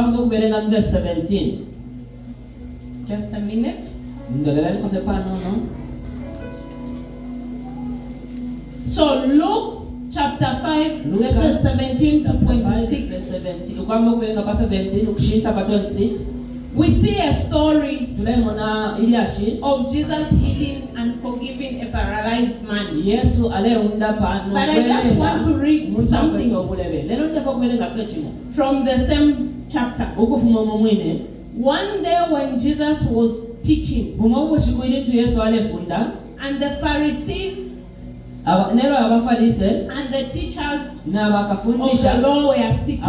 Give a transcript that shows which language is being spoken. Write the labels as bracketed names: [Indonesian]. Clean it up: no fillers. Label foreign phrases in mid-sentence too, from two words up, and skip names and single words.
[English] Just a minute. So Luke chapter 5, verses 17 to 26. We see a story [Bemba] tulemona iliashi [English] of Jesus healing and forgiving a paralyzed man. [Bemba] Yesu aleunda pano. [English] But I just want to read something from the same chapter. One day when Jesus was teaching, and the Pharisees and the teachers of the law were sitting.